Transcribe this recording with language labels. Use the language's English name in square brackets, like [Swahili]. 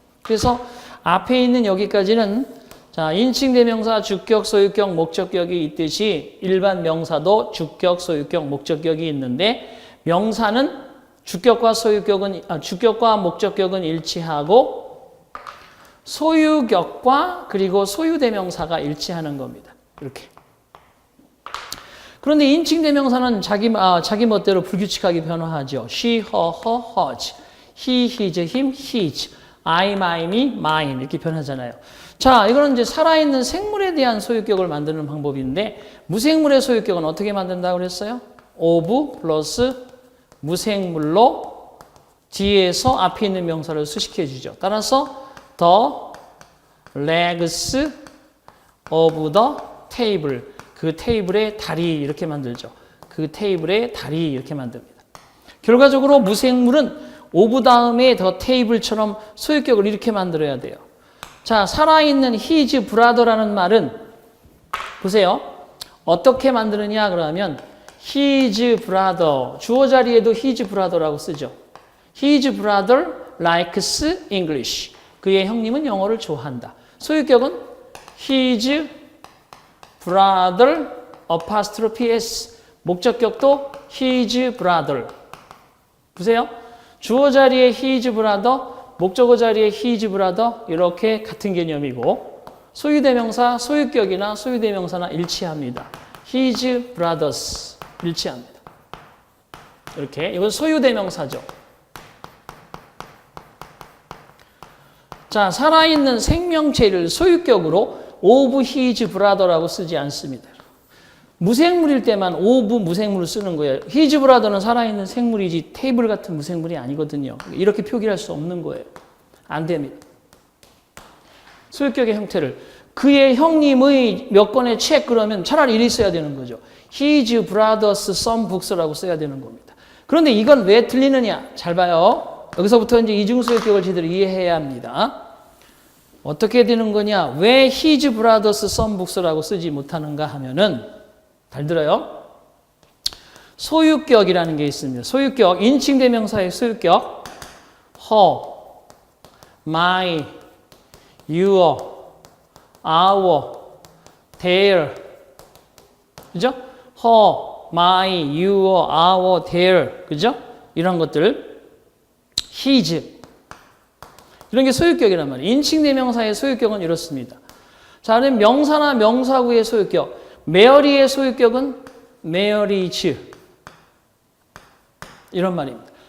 [Korean] 그래서 앞에 있는 여기까지는 자, 인칭대명사 주격, 소유격, 목적격이 있듯이 일반 명사도 주격, 소유격, 목적격이 있는데 명사는 주격과 목적격은 일치하고 소유격과 그리고 소유대명사가 일치하는 겁니다. 이렇게. 그런데 인칭대명사는 자기 멋대로 불규칙하게 변화하죠. [English] she, her, hers, he, his, him, his, I, my, me, mine [Korean] 이렇게 변하잖아요. 자, 이거는 이제 살아있는 생물에 대한 소유격을 만드는 방법인데 무생물의 소유격은 어떻게 만든다고 그랬어요? of 플러스 무생물로 뒤에서 앞에 있는 명사를 수식해 주죠. 따라서 [English] the legs of the table. [Korean] 그 테이블의 다리 이렇게 만들죠. 그 테이블의 다리 이렇게 만듭니다. 결과적으로 무생물은 of 다음에 the table처럼 소유격을 이렇게 만들어야 돼요. 자, 살아있는 his brother라는 말은 보세요. 어떻게 만드느냐 그러면 his brother, 주어 자리에도 his brother라고 쓰죠. [English] His brother likes English. [Korean] 그의 형님은 영어를 좋아한다. 소유격은 [English] his brother apostrophe s. [Korean] 목적격도 his brother. 보세요. 주어 자리에 his brother, 목적어 자리에 his brother 이렇게 같은 개념이고 소유대명사, 소유격이나 소유대명사나 일치합니다. his brothers. 일치합니다. 이렇게 이건 소유대명사죠. 자, 살아있는 생명체를 소유격으로 of his brother라고 쓰지 않습니다. 무생물일 때만 of 무생물을 쓰는 거예요. his brother는 살아있는 생물이지 테이블 같은 무생물이 아니거든요. 이렇게 표기할 수 없는 거예요. 안 됩니다. 소유격의 형태를 그의 형님의 몇 권의 책 그러면 차라리 이리 써야 되는 거죠. [English] His brother's some books [Korean] 라고 써야 되는 겁니다. 그런데 이건 왜 틀리느냐? 잘 봐요. 여기서부터 이제 이중소유격을 제대로 이해해야 합니다. 어떻게 되는 거냐? 왜 [English] His brother's some books [Korean] 라고 쓰지 못하는가 하면은 잘 들어요. 소유격이라는 게 있습니다. 소유격, 인칭대명사의 소유격 [English] her, my, your, our, their [Korean] 그죠? [English] her, my, your, our, their [Korean] 그죠? 이런 것들 his 이런 게 소유격이란 말이에요. 인칭대명사의 소유격은 이렇습니다. 자, 그럼 명사나 명사구의 소유격 메어리의 소유격은 marriage 이런 말입니다.